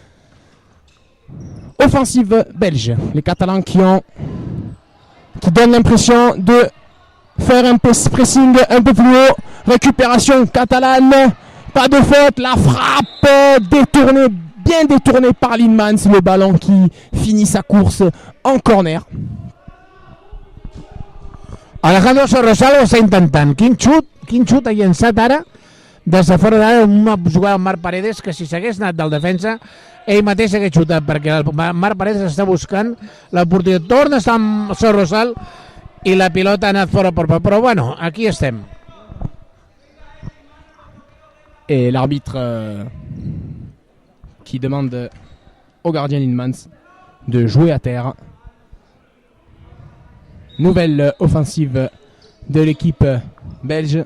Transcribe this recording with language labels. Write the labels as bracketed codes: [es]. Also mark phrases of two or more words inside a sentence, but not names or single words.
[fr] Offensive belge, les Catalans qui donnent l'impression de faire un pressing un peu plus haut. Récupération catalane, pas de faute, la frappe détournée, bien détournée par Lindmans, le ballon qui finit sa course en corner. [ca] Alejandro Sorrosal ho està intentant. Quin xut ha llançat ara des de fora d'ara una jugada amb Marc Paredes que si s'hagués anat del defensa ell mateix hagués xutat perquè el Marc Paredes està buscant l'oportunitat. Torna a estar amb Sorrosal i la pilota ha anat fora però bueno, aquí estem. [fr] Et l'arbitre qui demande au gardien Lindmans de jouer à terre. Nouvelle offensive de l'équipe belge.